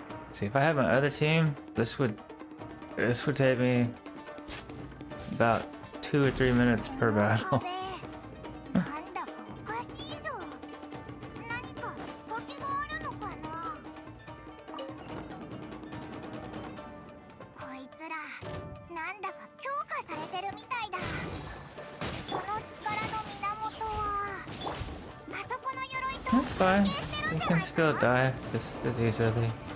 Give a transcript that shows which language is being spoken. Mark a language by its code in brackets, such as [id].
[en] See, if I had my other team, this would take me about 2 or 3 minutes per battle. [ja] なんだかおかしいぞ。何か仕掛けがあるのかな。こいつらなんだか強化されてるみたいだ。その力の源はあそこの鎧と [en] That's fine. You can still die just as easily.